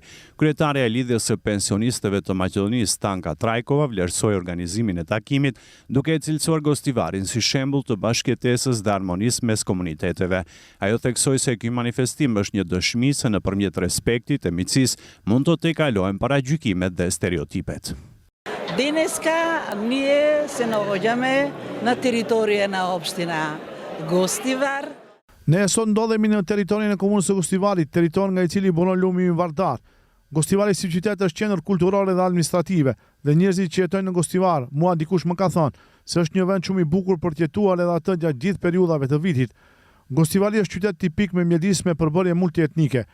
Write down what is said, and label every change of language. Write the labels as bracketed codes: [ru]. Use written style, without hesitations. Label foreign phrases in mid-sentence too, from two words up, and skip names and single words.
[sq] Kryetaria e lidhjes së pensionistëve të Maqedonisë, Stanka Trajkova, vlerësoi organizimin e takimit, duke e cilësuar Gostivarin si shembull të bashkëjetesës dhe harmonisë mes komuniteteve. Ajo theksoi se ky manifestim është një dëshmi se nëpërmjet respektit e miqësisë mund të tejkalojnë paragjykimet dhe stereotipet. [mk] Днеска ние се наоѓаме на територија на општина Гостивар. [sq] Ne sot ndodhemi në territorin e komunës së Gostivarit, territor nga i cili buron lumi yndvartar. Gostivari si qytet është qendër kulturore dhe administrative, dhe njerëzit që jetojnë në Gostivar, mua dikush më ka thënë se është një vend shumë i bukur për të jetuar edhe atë gjatë gjithë periudhave të vitit. Gostivari është qytet tipik me mjedis me përbërje multietnike.